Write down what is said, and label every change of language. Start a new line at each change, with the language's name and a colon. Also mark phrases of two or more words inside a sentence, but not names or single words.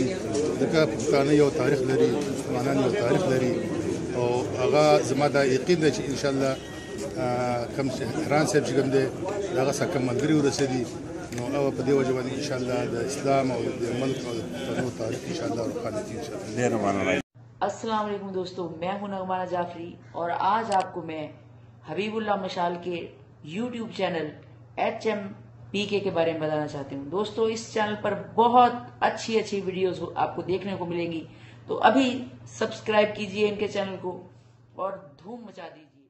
Pashto: ځکه پښتانه یو تاریخ لري، مسلمانان یو تاریخ لري او هغه زما دا یقین دی چې انشاءالله کوم هیران صاحب چې کوم دی هغه څه کم ملګري ورسېدي نو هغه په دې وجه باندې انشاءالله د اسلام او د ملک او د پښتنو تاریخ انشاءالله روښانه کړي انشاءالله. ډېره مننه.
Arabic: السلام علیکم
Urdu: دوستوں، میں ہوں نغمانہ جعفری اور آج آپکو میں حبیب اللہ مشال کے YouTube چینل HMPK کے بارے میں بتانا چاہتی ہوں. دوستوں اس چینل پر بہت اچھی ویڈیوز آپکو دیکھنے کو ملینگی، تو ابھی سبسکرائب کیجیے انکے چینل کو اور دھوم مچا دیجیے.